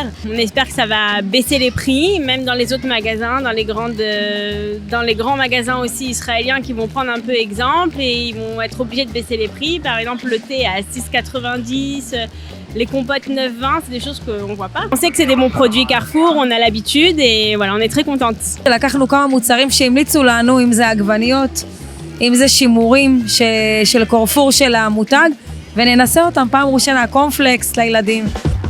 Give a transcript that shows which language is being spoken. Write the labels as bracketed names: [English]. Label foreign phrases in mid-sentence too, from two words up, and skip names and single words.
[French] On espère que ça va baisser les prix, même dans les autres magasins, dans les grands magasins aussi israéliens qui vont prendre un peu exemple et ils vont être obligés de baisser les prix. Par exemple, le thé à 6,90 €. Les compotes 9,20, c'est des choses qu'on ne voit pas. On sait que c'est des bons produits Carrefour, on a l'habitude et voilà, on est très contente. [Hebrew] לקחנו כמה מוצרים שהמליצו לנו, אם זה עגבניות, אם זה שימורים של קרפור של המותג, וננסה אותם פעם ראשונה, קורנפלקס לילדים.